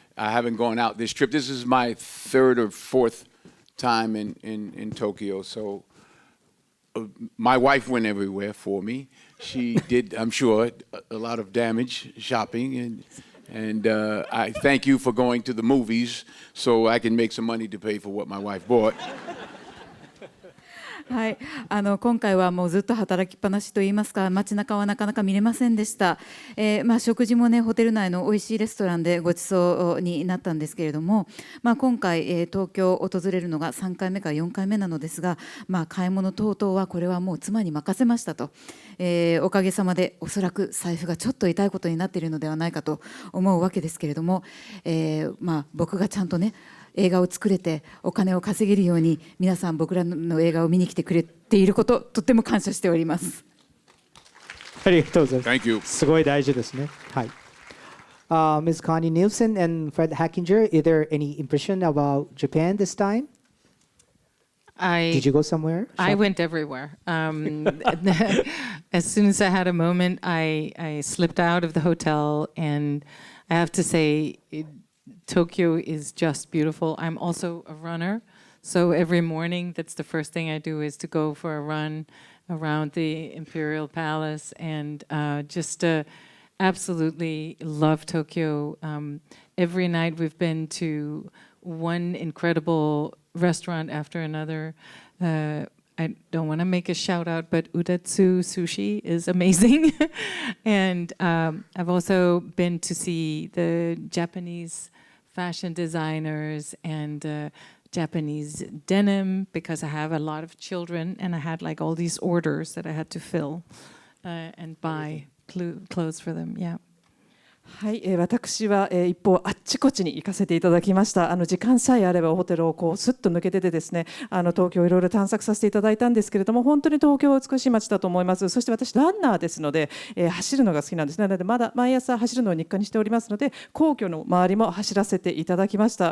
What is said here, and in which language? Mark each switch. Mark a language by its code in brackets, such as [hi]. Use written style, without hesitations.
[en] I haven't gone out this trip. This is my third or fourth time in Tokyo. So my wife went everywhere for me. She did, I'm sure, a lot of damage shopping, and I thank you for going to the movies so I can make some money to pay for what my wife bought. [ja] はい、今回はもうずっと働きっぱなしといいますか、街中はなかなか見れませんでした。食事もね、ホテル内の美味しいレストランでご馳走になったんですけれども、今回、東京を訪れるのが3回目か4回目なのですが、買い物等々はこれはもう妻に任せましたと、おかげさまでおそらく財布がちょっと痛いことになっているのではないかと思うわけですけれども、僕がちゃんとね、映画を作れてお金を稼げるように皆さん僕らの映画を見に来てくれていること、とっても感謝しております。ありがとうございます。 [en] Thank you. [ja] すごい大事ですね。はい。Ms. [en] Connie Nielsen and Fred Hechinger, is there any impression about Japan this time? Did you go somewhere? I went everywhere. As soon as I had a moment, I slipped out of the hotel, and I have to say, Tokyo is just beautiful. I'm also a runner, so every morning that's the first thing I do is to go for a run around the Imperial Palace, and just absolutely love Tokyo. Every night we've been to one incredible restaurant after another. I don't want to make a shout out, but Udatsu Sushi is amazing. And I've also been to see the Japanese fashion designers and Japanese denim, because I have a lot of children and I had like all these orders that I had to fill and buy clothes for them. Yeah. [ja] はい、私は一方あっちこっちに行かせていただきました。時間さえあればホテルをこうスッと抜けててですね、東京いろいろ探索させていただいたんですけれども、本当に東京は美しい街だと思います。そして私ランナーですので、走るのが好きなんですね。なのでまだ毎朝走るのを日課にしておりますので、皇居の周りも走らせていただきました。